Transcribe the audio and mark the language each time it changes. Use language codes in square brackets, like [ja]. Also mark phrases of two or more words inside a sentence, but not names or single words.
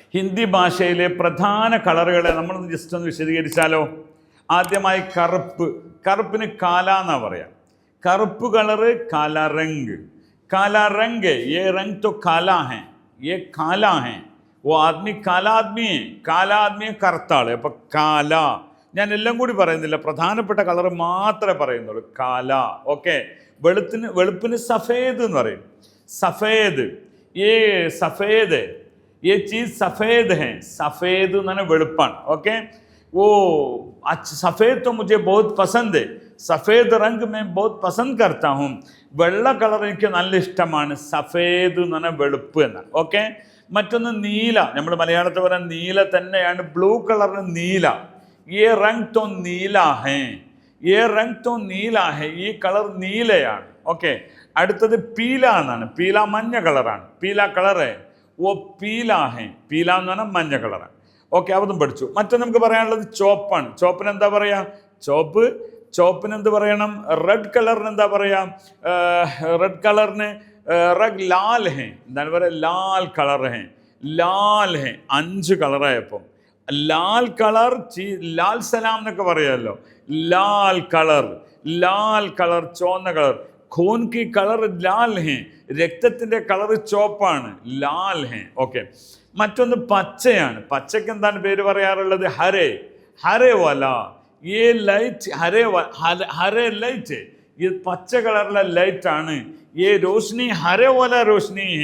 [ml] ഹിന്ദി ഭാഷയിലെ പ്രധാന കളറുകളെ നമ്മളൊന്ന് ജസ്റ്റ് ഒന്ന് വിശദീകരിച്ചാലോ? ആദ്യമായി കറുപ്പ്. കറുപ്പിന് കാല എന്നാ പറയാം. കറുപ്പ് കളറ് [hi] काला [ml] रंग. [hi] काला रंग है, ये रंग तो काला है, ये काला है. वो आदमी काला आदमी है, काला आदमी [ml] കറുത്ത ആള്. അപ്പൊ [hi] കാല. [ml] ഞാൻ എല്ലാം കൂടി പറയുന്നില്ല, പ്രധാനപ്പെട്ട കളർ മാത്രമേ പറയുന്നുള്ളൂ. കാല. ഓക്കെ. വെളുപ്പിന് സഫേദ് എന്ന് പറയും. സഫേദ്. ഏ സഫേദ്, [hi] ये चीज़ सफ़ेद है. [ml] सफ़ेद എന്ന് വെളുപ്പാണ്. ഓക്കെ. [hi] वो सफ़ेद तो मुझे बहुत पसंद है. सफ़ेद रंग मैं बहुत पसंद करता हूँ. [ml] വെള്ള കളർ എനിക്ക് നല്ല ഇഷ്ടമാണ്. സഫേദ് എന്ന് പറഞ്ഞാൽ വെളുപ്പ് എന്നാണ്. ഓക്കെ. മറ്റൊന്ന് നീല. നമ്മൾ മലയാളത്തിൽ പറയാൻ നീല തന്നെയാണ്. ബ്ലൂ കളറിന് നീല. [hi] ये रंग तो नीला है, ये रंग तो नीला है. [ml] ഈ കളർ നീലയാണ്. ഓക്കെ. അടുത്തത് പീല എന്നാണ്. പീല മഞ്ഞ കളറാണ്. പീല കളറ് ഓ [hi] पीला है. [ml] പീല എന്ന് പറഞ്ഞാൽ മഞ്ഞ കളറാണ്. ഓക്കെ. അതും പഠിച്ചു. മറ്റൊന്ന് നമുക്ക് പറയാനുള്ളത് ചോപ്പാണ്. ചോപ്പിന് എന്താ പറയുക? ചോപ്പിന് എന്ത് പറയണം? റെഡ് കളറിന് എന്താ പറയുക? റെഡ് കളറിന് [hi] लाल है. [ml] എന്താണ് പറയുക? ലാൽ കളർ ഹേ. [hi] लाल है. [ml] 5 കളറായപ്പം ലാൽ കളർ. ലാൽ സലാം എന്നൊക്കെ പറയാമല്ലോ. ലാൽ കളർ ചുവന്ന കളർ. [hi] खून की [ml] കളർ [hi] लाल है. [ml] രക്തത്തിൻ്റെ കളർ ചോപ്പാണ്. [hi] लाल है. [ml] ഓക്കെ. മറ്റൊന്ന് പച്ചയാണ്. പച്ചയ്ക്ക് എന്താണ് പേര് പറയാറുള്ളത്? [hi] हरे वाला. [ml] ഈ ലൈറ്റ് ഹരേ ലൈറ്റ്. ഇത് പച്ച കളറിലെ ലൈറ്റ് ആണ്. ഈ [hi] रोशनी हरे वाला रोशनी है.